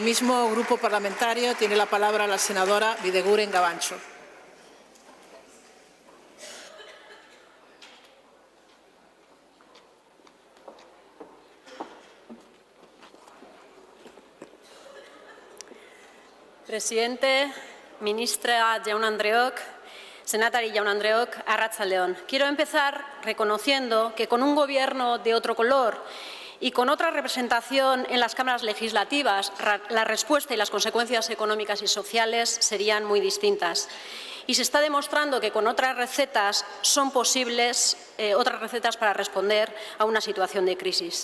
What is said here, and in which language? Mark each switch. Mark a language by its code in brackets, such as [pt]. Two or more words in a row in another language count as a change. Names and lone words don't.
[es] El mismo grupo parlamentario tiene la palabra la senadora Bideguren Gabancho. [eu] Presidente, ministra Jaun-Andreok, senatari Jaun-Andreok, arratsaldeon. [es] Quiero empezar reconociendo que con un gobierno de otro color y con otra representación en las cámaras legislativas, la respuesta y las consecuencias económicas y sociales serían muy distintas. Y se está demostrando que con otras recetas son posibles otras recetas para responder a una situación de crisis.